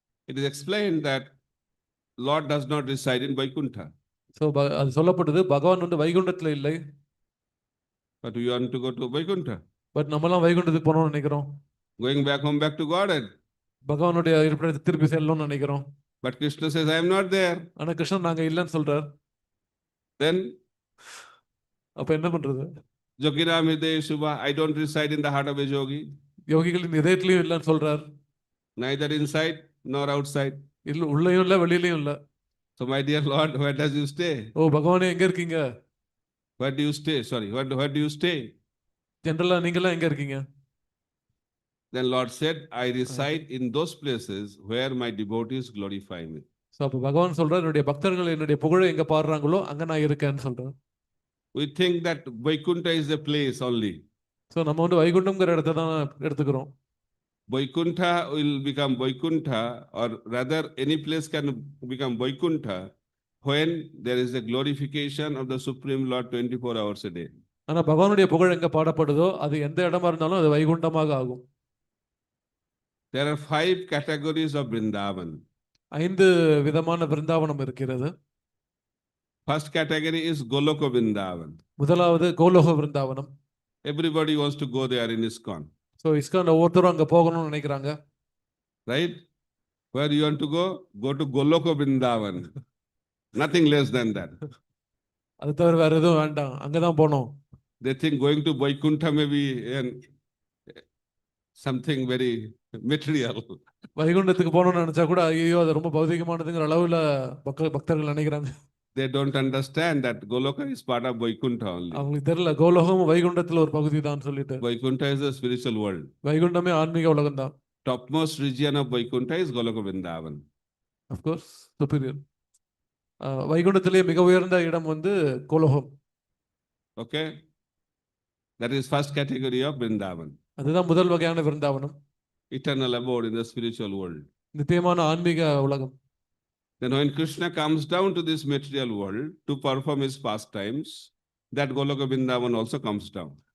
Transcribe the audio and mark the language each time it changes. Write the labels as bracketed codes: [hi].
[en] It is explained that Lord does not reside in Vaikuntha. [ta] So அது சொல்லப்பட்டது பகவான் வந்து வைகுண்டத்தில் இல்லை. [en] But we want to go to Vaikuntha. [ta] But நம்மலாம் வைகுண்டத்துக்கு போகணும்னு நினைக்கிறோம். [en] Going back home, back to Godhead. [ta] பகவானுடைய இருப்பிடத்தை திருப்பி செல்லணும்னு நினைக்கிறோம். [en] But Krishna says, I am not there. [ta] ஆனா கிருஷ்ணன் நாங்க இல்லைன்னு சொல்றார். [en] Then [ta] அப்ப என்ன பண்றது? [sa] Yoginam hridaye shubha, [en] I don't reside in the heart of a yogi. [ta] யோகிகளின் இதயத்திலையும் இல்லைன்னு சொல்றார். [en] Neither inside nor outside. [ta] இல்ல, உள்ளேயும் இல்லை வெளியிலையும் இல்லை. [en] So my dear Lord, where does you stay? [ta] ஓ பகவானே எங்க இருக்கீங்க? [en] Where do you stay? Sorry, where do you stay? [ta] ஜெனரலா நீங்களாம் எங்க இருக்கீங்க? [en] Then Lord said, I reside in those places where my devotees glorify me. [ta] So அப்போ பகவான் சொல்றார், என்னுடைய பக்தர்கள் என்னுடைய புகழை எங்க பாடுறாங்களோ அங்க நான் இருக்கேன்னு சொல்றேன். [en] We think that Vaikuntha is a place only. [ta] So நம்ம வந்து வைகுண்டம்ங்கிற இடத்தை தான் எடுத்துக்கிறோம். [en] Vaikuntha will become Vaikuntha, or rather any place can become Vaikuntha when there is a glorification of the Supreme Lord 24 hours a day. [ta] ஆனா பகவானுடைய புகழ் எங்க பாடப்படுதோ அது எந்த இடமா இருந்தாலும் அது வைகுண்டமாக ஆகும். [en] There are 5 categories of Vrindavan. [ta] 5 விதமான விருந்தாவனம் இருக்கிறது. [en] First category is Goloka Vrindavan. [ta] முதலாவது கோலோக விருந்தாவனம். [en] Everybody wants to go there in ISKCON. [ta] So ISKCON ஒவ்வொருத்தரும் அங்க போகணும்னு நினைக்கிறாங்க. [en] Right? Where you want to go? Go to Goloka Vrindavan. Nothing less than that. [ta] அது தவிர வேற எதுவும் வேண்டாம், அங்கதான் போனோம். [en] They think going to Vaikuntha may be something very material. [ta] வைகுண்டத்துக்கு போகணும்னு நினைச்சா கூட ஐயோ அது ரொம்ப பௌதிகமானதுங்கிற அளவுல பக்தர்கள் நினைக்கிறாங்க. [en] They don't understand that Goloka is part of Vaikuntha only. [ta] அவங்களுக்கு தெரியல கோலோகம் வைகுண்டத்துல ஒரு பகுதி தான் சொல்லிட்டு. [en] Vaikuntha is a spiritual world. [ta] வைகுண்டமே ஆன்மீக உலகம் தான். [en] Topmost region of Vaikuntha is Goloka Vrindavan. Of course, superior. [ta] வைகுண்டத்திலே மிக உயர்ந்த இடம் வந்து Golokam. [en] Okay? That is first category of Vrindavan. [ta] அதுதான் முதல் வகையான விருந்தாவனம். [en] Eternal abode in the spiritual world. [ta] நித்தியமான ஆன்மீக உலகம். [en] Then when Krishna comes down to this material world to perform his pastimes, that Goloka Vrindavan also comes down.